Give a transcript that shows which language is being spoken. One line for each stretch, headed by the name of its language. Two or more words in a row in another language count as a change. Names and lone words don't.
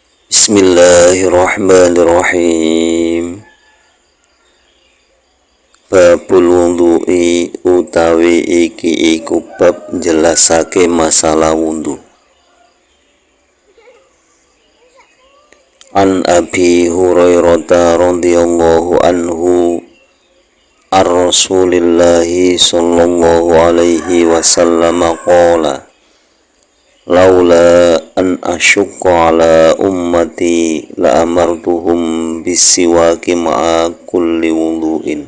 Arabic: Bismillahirrahmanirrahim. باب الوضوء
Javanese: utawi iki iku bab jelasake masalah wudhu.
Arabic: عن أبي هريرة رضي الله عنه أن رسول الله صلى الله عليه وسلم قال لولا أن أشق على أمتي لأمرتهم بالسواك مع كل وضوء.